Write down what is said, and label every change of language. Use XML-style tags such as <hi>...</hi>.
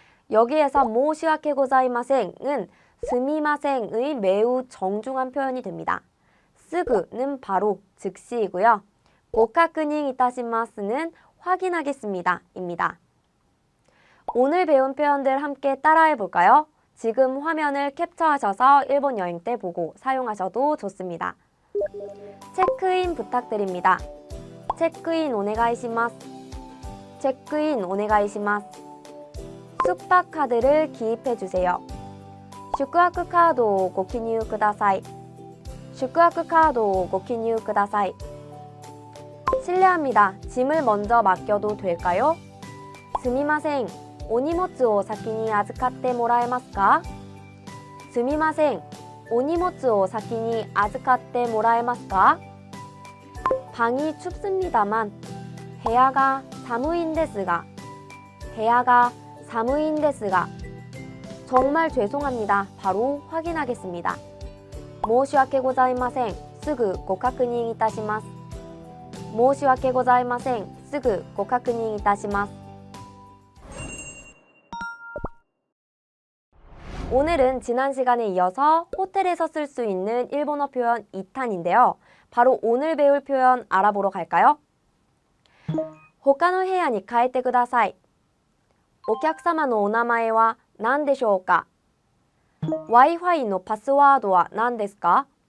<ko>여기에서</ko> <ja>申し訳ございません</ja> <ko>은 스미마생의 매우 정중한 표현이 됩니다. すぐ는 바로, 즉시이고요.</ko> <ja>ご確認いたします</ja> <ko>는 확인하겠습니다. 입니다. 오늘 배운 표현들 함께 따라해 볼까요? 지금 화면을 캡처하셔서 일본 여행 때 보고 사용하셔도 좋습니다. 체크인 부탁드립니다.</ko> <ja>체크인 오네가이시마스. 체크인 오네가이시마스.</ja> <ko>숙박카드를 기입해 주세요.</ko> <ja>슈쿠하쿠 카드 오 고키뉴 쿠다사이. 슈쿠하쿠 카드 오 고키뉴 쿠다사이.</ja> <ko>실례합니다. 짐을 먼저 맡겨도 될까요?</ko> <ja>스미마생. お荷物を先に預かってもらえますか?すみません。お荷物を先に預かってもらえますか?</ja> <ko>방이 춥습니다만</ko> <ja>부屋が 寒いんですが 부屋が 寒いんですが</ja> <ko>정말 죄송합니다. 바로 확인하겠습니다.</ko> <ja>申し訳ございません。すぐご確認いたします。申し訳ございません。すぐご確認いたします。</ja> <ko>오늘은 지난 시간에 이어서 호텔에서 쓸 수 있는 일본어 표현 2탄인데요. 바로 오늘 배울 표현 알아보러 갈까요?</ko> <ja>他の部屋に変えてください。お客様のお名前は何でしょうか。 Wi-Fi のパスワードは何ですか。</ja>